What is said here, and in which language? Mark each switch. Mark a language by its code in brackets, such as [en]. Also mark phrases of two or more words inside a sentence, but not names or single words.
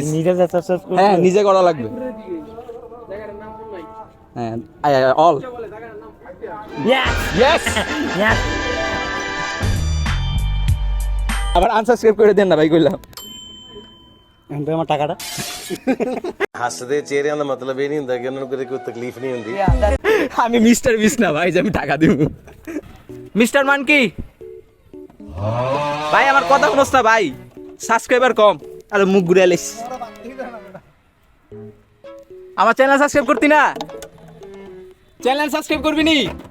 [bn] নিজে যা সাবস্ক্রাইব করবে। হ্যাঁ, নিজে করা লাগবে। হ্যাঁ, [en] all yes. [bn] আবার আনসাবস্ক্রাইব করে দেন না ভাই, কইলাম। এন্ড আমার টাকাটা [pa] ਹੱਸਦੇ ਚਿਹਰਿਆਂ ਦਾ ਮਤਲਬ ਇਹ ਨਹੀਂ ਹੁੰਦਾ ਕਿ ਉਹਨਾਂ ਨੂੰ ਕਦੇ ਕੋਈ ਤਕਲੀਫ ਨਹੀਂ ਹੁੰਦੀ। [bn] আমি মিস্টার বিস না ভাই যে আমি টাকা দিব। মিস্টার মানকি ভাই, আমার কথা শুনোস না ভাই, সাবস্ক্রাইবার কম, আরে মুখ ঘুরে এলিস। আমার চ্যানেল সাবস্ক্রাইব করতি না? চ্যানেল সাবস্ক্রাইব করবি নি?